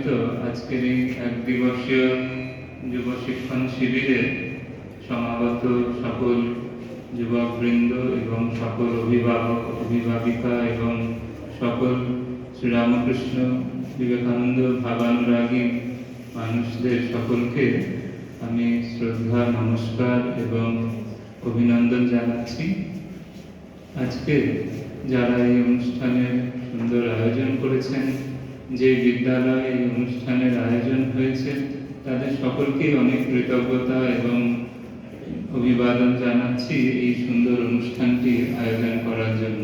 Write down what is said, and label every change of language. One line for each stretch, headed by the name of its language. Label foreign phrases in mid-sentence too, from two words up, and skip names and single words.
Bangla: আজকের এক দিবসীয় যুব শিক্ষণ শিবিরে সমাগত সকল যুবকবৃন্দ এবং সকল অভিভাবক অভিভাবিকা এবং সকল শ্রীরামকৃষ্ণ বিবেকানন্দ ভাবানুরাগী মানুষদের সকলকে আমি শ্রদ্ধা নমস্কার এবং অভিনন্দন জানাচ্ছি। আজকে যারা এই অনুষ্ঠানের সুন্দর আয়োজন করেছেন, যে বিদ্যালয়ে এই অনুষ্ঠানের আয়োজন হয়েছে, তাদের সকলকেই অনেক কৃতজ্ঞতা এবং অভিবাদন জানাচ্ছি এই সুন্দর অনুষ্ঠানটি আয়োজন করার জন্য।